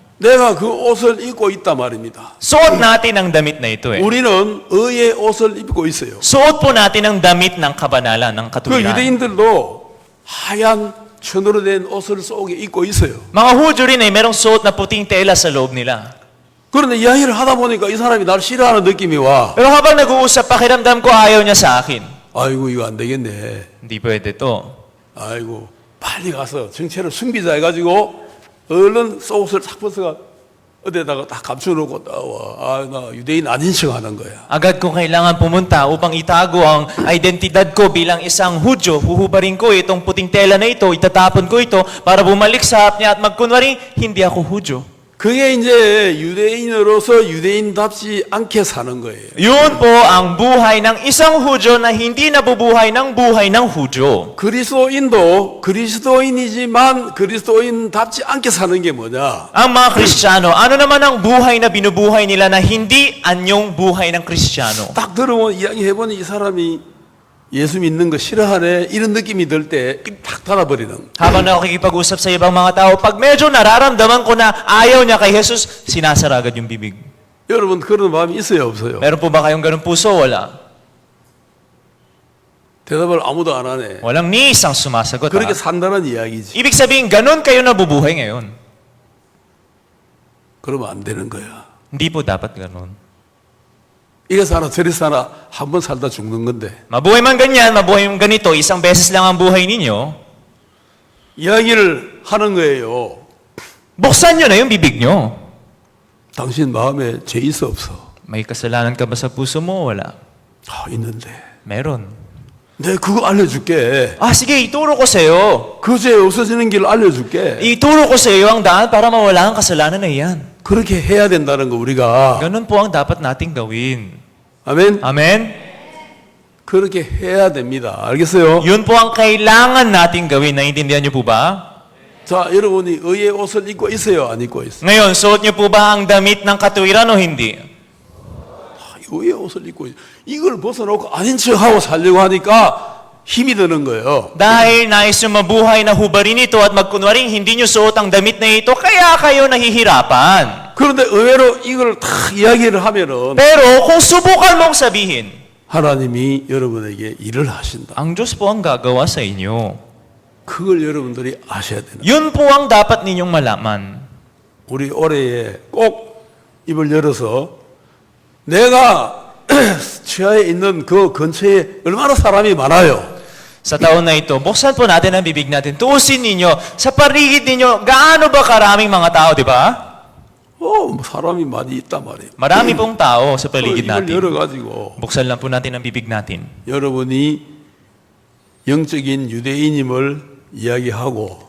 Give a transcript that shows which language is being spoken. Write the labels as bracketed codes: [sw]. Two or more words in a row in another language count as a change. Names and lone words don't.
[ko] 내가 그 옷을 입고 있단 말입니다. [tl] Suot natin ang damit na ito eh. [ko] 우리는 의의 옷을 입고 있어요. [tl] Suot po natin ang damit ng kabanalan, ng [ko] 그 [tl] katuwiran. [ko] 유대인들도 하얀 천으로 된 옷을 속에 입고 있어요. [tl] Mga Hudyo rin ay merong suot na puting tela sa loob nila. [ko] 그런데 이야기를 하다 보니까 이 사람이 날 싫어하는 느낌이 와. [tl] Pero habang nag-uusap, pakiramdam ko ayaw niya sa akin. [ko] 아이고 이거 안 되겠네. [tl] Hindi pwede to. [ko] 아이고 빨리 가서 정체를 숨기자 해가지고 얼른 속옷을 탁 벗어가 어디다가 딱 감춰놓고 나와. 나 유대인 아닌 척 하는 거야. [tl] Agad ko kailangan pumunta upang itago ang identidad ko bilang isang Hudyo. Huhubarin ko itong puting tela na ito, itatapon ko ito para bumalik sa harap niya at magkunwari, hindi ako Hudyo. [ko] 그게 이제 유대인으로서 유대인답지 않게 사는 거예요. [tl] Yun po ang buhay ng isang Hudyo na hindi nabubuhay ng buhay ng Hudyo. [ko] 그리스도인도 그리스도인이지만 그리스도인답지 않게 사는 게 뭐냐? [tl] Ang mga Kristiyano, ano naman ang buhay na binubuhay nila na hindi anyong buhay ng Kristiyano? [ko] 딱 들어보면 이야기해보니 이 사람이 예수 믿는 거 싫어하네 이런 느낌이 들 때 입 탁 닫아버리는. [tl] Habang nakikipag-usap sa ibang mga tao, pag medyo nararamdaman ko na ayaw niya kay Jesus, sinasara agad yung bibig. [ko] 여러분 그런 마음이 있어요 없어요? [tl] Meron po ba kayong ganun puso? Wala. [ko] 대답을 아무도 안 하네. [tl] Walang ni isang sumasagot. [ko] 그렇게 Ha? 산다는 이야기지. [tl] Ibig sabihin, ganun kayo nabubuhay ngayon. [ko] 그러면 안 되는 거야. [tl] Hindi po dapat ganun. [ko] 이래서 하나 저래서 하나 한 번 살다 죽는 건데 [tl] Mabuhay man ganyan, mabuhay man ganito, isang beses lang ang buhay ninyo, [ko] 이야기를 하는 거예요. [tl] buksan nyo na yung bibig nyo. [ko] 당신 마음에 죄 있어 없어? [tl] May kasalanan ka ba sa puso mo? Wala. [ko] 있는데 [tl] Meron. [ko] 내가 그거 알려줄게. [tl] Sige, ituro ko sa'yo. [ko] 그 죄 없어지는 길 알려줄게. [tl] Ituro ko sa'yo ang daan para mawala ang kasalanan na iyan. [ko] 그렇게 해야 된다는 거 우리가. [tl] Ganun po ang dapat nating gawin. [ko] 아멘. Amen? 그렇게 해야 됩니다. 알겠어요? [tl] Yun po ang kailangan nating gawin. Naiintindihan niyo po ba? [ko] 자, 여러분이 의의 옷을 입고 있어요? 안 입고 있어요? [tl] Ngayon, suot niyo po ba ang damit ng katuwiran o hindi? [ko] 의의 옷을 입고 있어요. 이걸 벗어놓고 아닌 척하고 살려고 하니까 힘이 드는 거예요. [tl] Dahil nais yung mabuhay na hubarin ito at magkunwaring hindi nyo suot ang damit na ito, kaya kayo nahihirapan. [ko] 그런데 의외로 이걸 탁 이야기를 하면은 [tl] Pero kung subukan mong sabihin, [ko] 하나님이 여러분에게 일을 하신다. [tl] ang Diyos po ang gagawa sa inyo. [ko] 그걸 여러분들이 아셔야 되는. [tl] Yun po ang dapat ninyong malaman. [ko] 우리 올해에 꼭 입을 열어서 내가 치아에 있는 그 근처에 얼마나 사람이 많아요. [tl] Sa taon na ito, buksan po natin ang bibig natin. Tuusin ninyo, sa paligid ninyo, gaano ba karaming mga tao, di ba? [ko] 뭐 사람이 많이 있단 말이에요. [tl] Marami pong tao sa paligid [ko] 이걸 [tl] natin. [ko] 열어가지고 [tl] Buksan lang po natin ang bibig natin. [ko] 여러분이 영적인 유대인임을 이야기하고